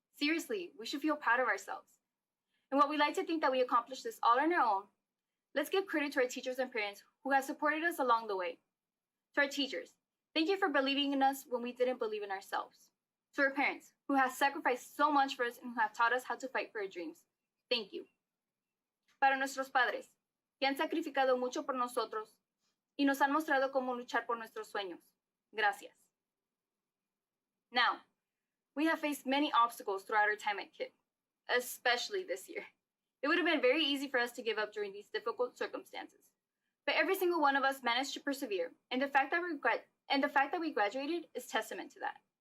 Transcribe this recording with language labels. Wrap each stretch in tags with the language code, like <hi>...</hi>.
<en>Seriously, we should feel proud of ourselves. And while we like to think that we accomplished this all on our own, let's give credit to our teachers and parents who have supported us along the way. To our teachers, thank you for believing in us when we didn't believe in ourselves. To our parents, who have sacrificed so much for us and who have taught us how to fight for our dreams, thank you.</en> <es>Para nuestros padres, que han sacrificado mucho por nosotros y nos han mostrado cómo luchar por nuestros sueños, gracias.</es> <en>Now, we have faced many obstacles throughout our time at KIPP, especially this year. It would have been very easy for us to give up during these difficult circumstances. But every single one of us managed to persevere, and the fact that we graduated is testament to that.</en>